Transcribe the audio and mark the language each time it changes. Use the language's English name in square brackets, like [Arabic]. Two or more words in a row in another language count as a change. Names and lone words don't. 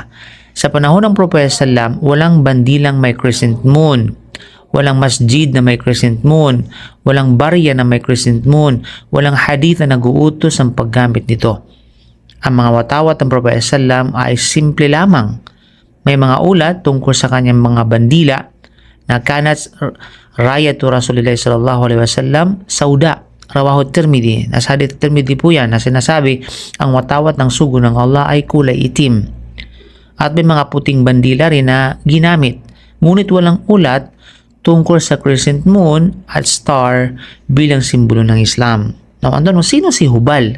[Filipino] Sa panahon ng Propeta Sallam, walang bandilang may [English] crescent moon, [Filipino] walang masjid na may [English] crescent moon, [Filipino] walang barya na may [English] crescent moon, [Filipino] walang hadith na nag-uutos ang paggamit nito. Ang mga watawat ng Propeta Sallam ay simple lamang. May mga ulat tungkol sa kanyang mga bandila na [Arabic] كانت راية رسول الله صلى الله عليه وسلم سوداء. رواه الترمذي. [Filipino] Nasa hadith Tirmidhi po yan na sinasabi ang watawat ng sugo ng Allah ay kulay itim. At may mga puting bandila rin na ginamit. Ngunit walang ulat tungkol sa [English] crescent moon [Filipino] at star bilang simbolo ng Islam. Now, sino si Hubal?